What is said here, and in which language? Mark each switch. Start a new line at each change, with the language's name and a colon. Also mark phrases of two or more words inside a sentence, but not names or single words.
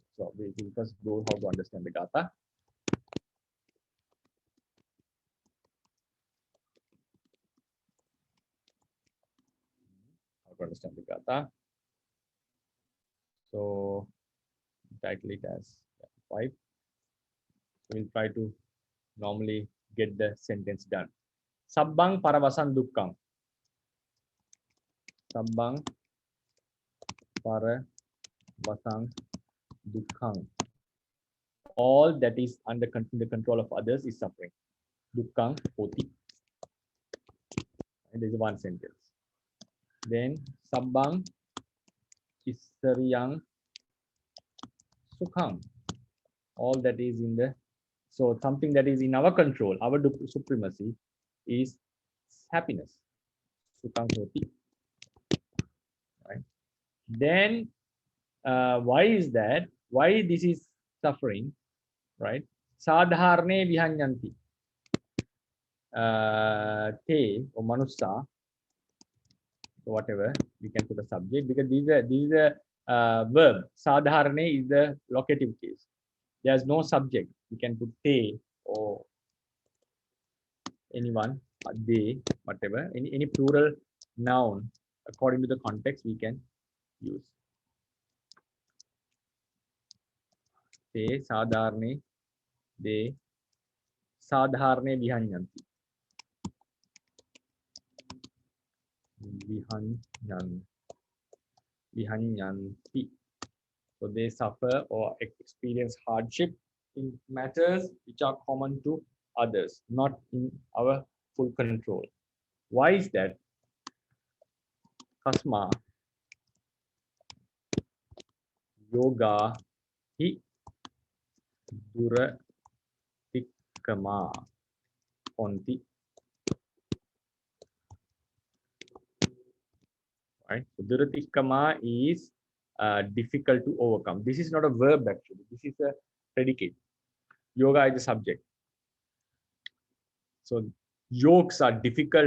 English: So we will first go how to understand the gatha. How to understand the gatha. So title it as 5. We'll try to normally get the sentence done.
Pali: Sabbang paravasan dukkam. Sabbang paravasan dukkam.
English: All that is under the control of others is suffering.
Pali: Dukkam hoti.
English: And there is one sentence.
Pali: Then sabbang isariyang sukham.
English: All that is in the, so something that is in our control, our supremacy is happiness.
Pali: Sukham hoti.
English: Right. Then why is that? Why this is suffering? Right.
Pali: Sadharne vihanyanti.
English: Te or manusa, whatever we can put a subject, because this is a verb. Sadharne is the locative case. There's no subject. You can put te or anyone, they, whatever, any plural noun according to the context we can use.
Pali: Te sadharne, de sadharne vihanyanti. Vihanyanti.
English: So they suffer or experience hardship in matters which are common to others, not in our full control. Why is that?
Pali: Kasma yoga hi duratikkama honti.
English: Right. So duratikkama is difficult to overcome. This is not a verb actually. This is a predicate. Yoga is the subject. So yokes are difficult.